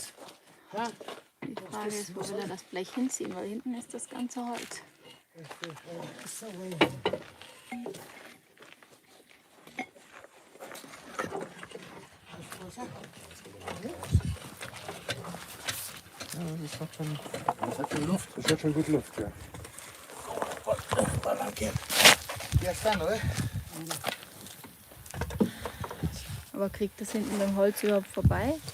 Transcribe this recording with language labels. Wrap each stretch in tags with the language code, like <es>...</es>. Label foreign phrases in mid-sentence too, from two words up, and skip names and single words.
<de>Die Frage ist, wo will er das Blech hinziehen, weil hinten ist das ganze Holz. Ja, das hat schon Luft. Das hat schon gut Luft, ja.</de> <es>Ya está, ¿no?</es> <de>Aber kriegt das hinten beim Holz überhaupt vorbei?</de>